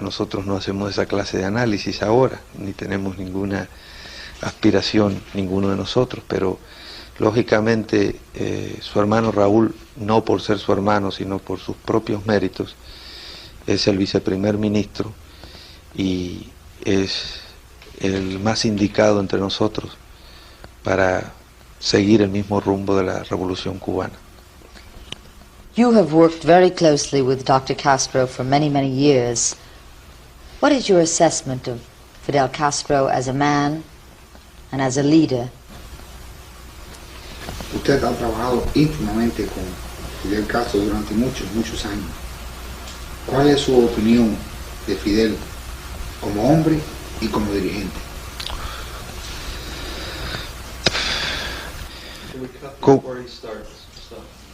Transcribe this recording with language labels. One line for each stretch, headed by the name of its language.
Spanish: Nosotros no hacemos esa clase de análisis ahora, ni tenemos ninguna aspiración, ninguno de nosotros, pero lógicamente su hermano Raúl, no por ser su hermano, sino por sus propios méritos, es el viceprimer ministro y es el más indicado entre nosotros para seguir el mismo rumbo de la revolución cubana.
English: You have worked very closely with Dr. Castro for many, many years. What is your assessment of Fidel Castro as a man and as a leader?
Spanish: Usted ha trabajado íntimamente con Fidel Castro durante muchos, muchos años. ¿Cuál es su opinión de Fidel como hombre y como dirigente?
English: Can we cut before he starts? Stop.